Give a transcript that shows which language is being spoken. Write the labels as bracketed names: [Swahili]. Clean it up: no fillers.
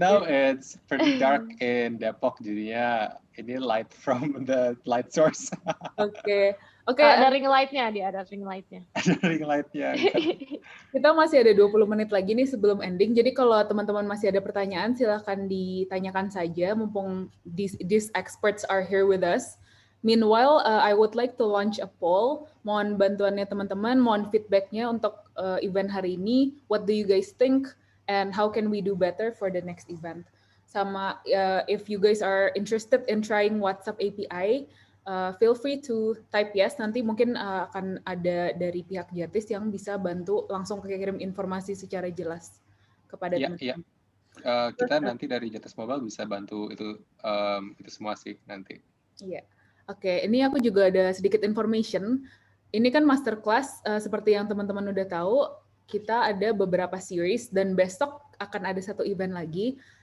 [English] now it's pretty dark in Depok, [Indonesian] jadinya ini [English] light from the light source. [Indonesian] Oke. Ada ring light-nya dia, ada ring light-nya. Ada ring light-nya. Kita masih ada 20 menit lagi nih sebelum ending. Jadi kalau teman-teman masih ada pertanyaan, silahkan ditanyakan saja. Mumpung [English] these experts are here with us. Meanwhile, I would like to launch a poll. [Indonesian] Mohon bantuannya teman-teman, mohon feedbacknya untuk event hari ini. [English] What do you guys think? And how can we do better for the next event? [Indonesian] Sama, [English] if you guys are interested in trying WhatsApp API, feel free to type yes. [Indonesian] Nanti mungkin akan ada dari pihak Jatis yang bisa bantu langsung kirim informasi secara jelas kepada teman-teman. Kita nanti dari Jatis Mobile bisa bantu itu semua sih nanti. Iya. Oke, ini aku juga ada sedikit information. Ini kan masterclass, seperti yang teman-teman udah tahu, kita ada beberapa series dan besok akan ada satu event lagi.